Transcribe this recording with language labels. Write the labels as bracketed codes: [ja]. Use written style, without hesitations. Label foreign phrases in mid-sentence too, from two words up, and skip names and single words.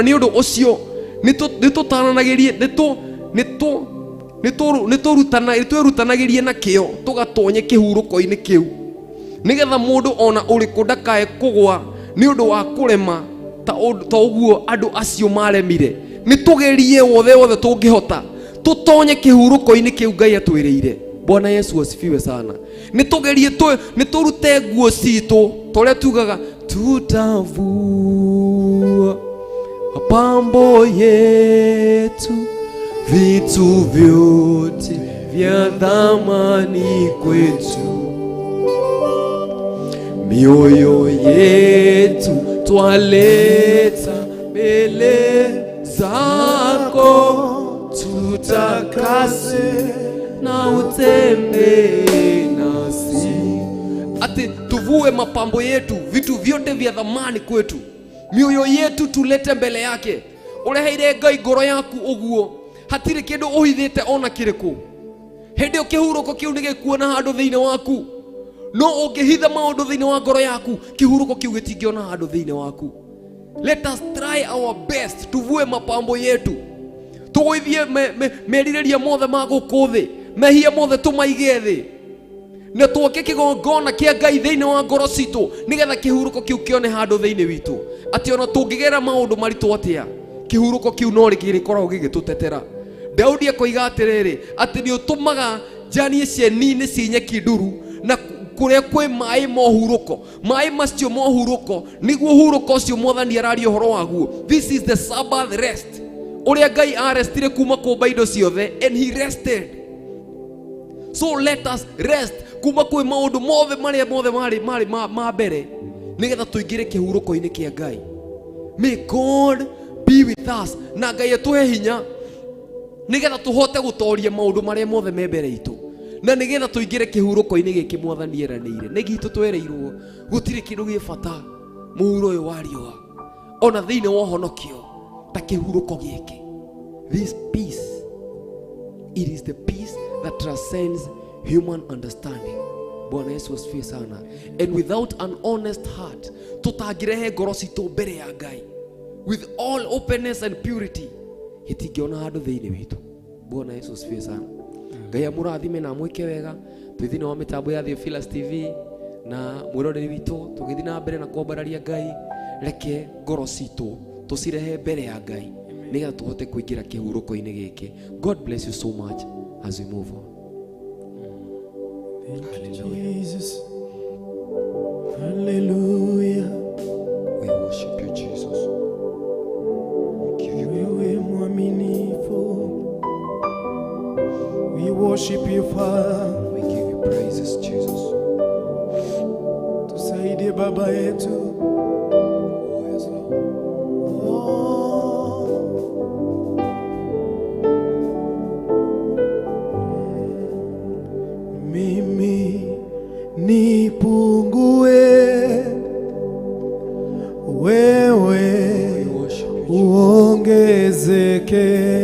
[ki] Nĩ ũndũ ũcio nĩtũtaranagĩrie, nĩtwĩrutanagĩrie na kĩo tũgatonye kĩhurũko-inĩ kĩu, nĩgetha mũndũ ona ũrĩkũ ndakae kũgwa nĩ ũndũ wa kũrema ta ũguo andũ acio maremire. Nĩtũgerie wothe tũngĩhota tũtonye kĩhurũko-inĩ kĩu Ngai atwĩrĩire. [sw] Bwana Yesu asifiwe sana. [ki] Nĩtũgerie nĩtũrute nguo citũ tũrĩa tugaga [sw] tutavua mapambo yetu, vitu vyote vya thamani kwetu, mioyo yetu twaleta mbele zako, tutakase na utembee nasi. Ati tuvue mapambo yetu, vitu vyote vya thamani kwetu, mioyo yetu tulete mbele yake. [ki] Ureheire Ngai ngoro yaku uguo, hatirĩ kĩndũ ũhithĩte ona kĩrĩkũ. Hĩndĩ kĩhurũko kĩu nĩ gĩkuona handũ thĩinĩ waku. No ũngĩhitha maũndũ thĩinĩ wa ngoro yaku, kĩhurũko kĩu gĩtingĩona handũ thĩinĩ waku. [en] Let us try our best, [sw] tuvue mapambo yetu, [ki] tũgũithie merirĩria mothe ma gũkũ thĩ, mehia mothe tũmaige thĩ, na tuoke kĩgongona kĩa Ngai thĩinĩ wa ngoro citũ, nĩgetha kĩhurũko kĩu kĩone handũ thĩinĩ witũ. Atĩ ona tũngĩgera maũndũ maritũ atĩa, kihuruko kiu no rikoragwo gigitutetera. Daudi akoiga atiriri ati ni utumaga njani cieni cinyeki nduru na kuria kwi mai mohuruko, mai macio mohuruko niguo huruko ucio Mwathani araria horo waguo. [en] This is the Sabbath rest, [ki] uria Ngai arestire kuma kumba indo ciothe, [en] and he rested. So let us rest [ki] kuma kwi maundu mothe maria mothe mari ma mbere nigetha tuingire kihuruko-ini kia Ngai. [en] May God be with us, [ki] na Ngai atuhe hinya nigetha tuhote gutoria maundu maria mothe me mbere itu, na nigetha tuingire kihuruko-ini giki Mwathani eranĩire. Nĩ gitu twereirwo gutire kindu gi bata muhuro uyu wa riũa ona thiini wa honokio ta kihuruko giki. [en] This peace, it is the peace that transcends human understanding. [sw] Bwana Yesu asifiwe sana. [en] And without an honest heart [ki] tutagirehe ngoro citu mbere ya Ngai [en] with all openness and purity, [ki] itingiona handu thiini witu. [sw] Bwana Yesu asifiwe sana. [ki] Ngai amurathime na mwike wega twithini wa mitambo ya Theophilus TV na mwiroreri witu tugithii na mbere na kuombararia Ngai. Reke ngoro citu tucirehe mbere ya Ngai nigetha tuhote kuingira kihuruko-ini giki. [en] God bless you so much as we move on. Thank you, Jesus. Hallelujah. We worship you, Jesus. We give you [sw] Wewe mwaminifu. [en] We worship you, Father. We give you praises, Jesus. [sw] Tusaidie Baba yetu. [en] Oh, yes, Lord. [sw] Mimi nipungue, wewe uongezeke.